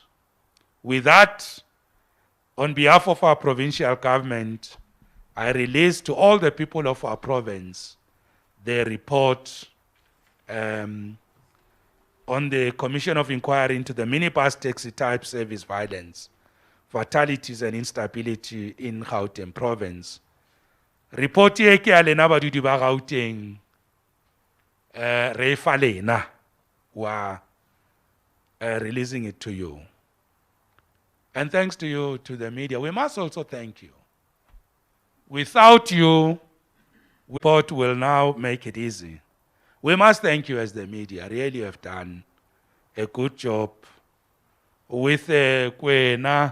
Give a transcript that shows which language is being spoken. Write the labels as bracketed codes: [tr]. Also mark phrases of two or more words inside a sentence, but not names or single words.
[en] With that, on behalf of our provincial government, I release to all the people of our province the report on the Commission of Inquiry into the minibus taxi type service violence, fatalities and instability in Gauteng province. [nso] Report ye ke a lena badudi ba Gauteng, re fa lena wa [en] releasing it to you. And thanks to you, to the media. We must also thank you. Without you, report will now make it easy. We must thank you as the media. Really have done a good job with Kwena.